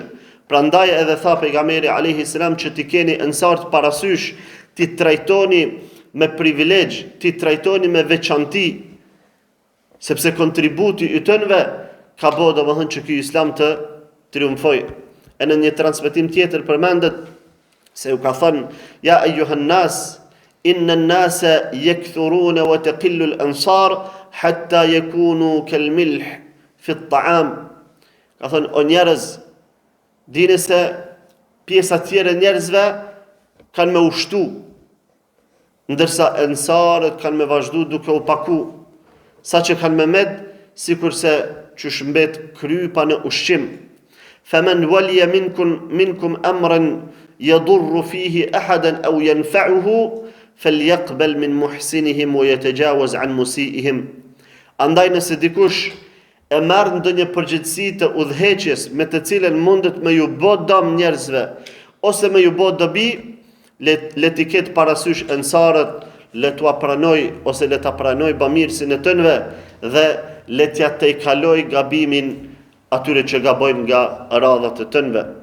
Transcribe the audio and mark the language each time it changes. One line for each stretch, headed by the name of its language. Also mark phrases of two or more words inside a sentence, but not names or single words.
Albanian: Prandaj edhe tha pejgamberi
Arabic: عليه السلام
Albanian: që t'i keni ansarët parasysh, t'i trajtoni me privilegj, t'i trajtoni me veçanti, sepse kontributi i tyre ka bëu domethënë që ky islam të triumfoj. E në një transmetim tjetër përmendet se u ka thënë:
Arabic: "يا أيها الناس، إن الناس يكثرون وتقل الأنصار حتى يكونوا كالملح في الطعام."
Albanian: Ka thënë: "O njerëz, dini se pjesa tjera e njerëzve kanë me ushtu, ndërsa ansarët kanë me vazhdu duke u paku, sa që kanë me med, sikur se që shmbet krypa në ushqim.
Arabic: فمن ولي منكم أمرا يضر فيه أحدا أو ينفعه فليقبل من محسنهم ويتجاوز عن مسيئهم."
Albanian: Andaj nëse dikush e merr ndonjë përgjegjësi të udhëheqjes me të cilën mundet me ju bë dëm njerëzve ose me ju bë dobi, le t'i ketë parasysh ansarët, le t'ua pranoj ose le t'a pranoj bamirësin e tyre dhe le t'ja tejkaloj gabimin atyre që gabojnë nga radhat e tyre.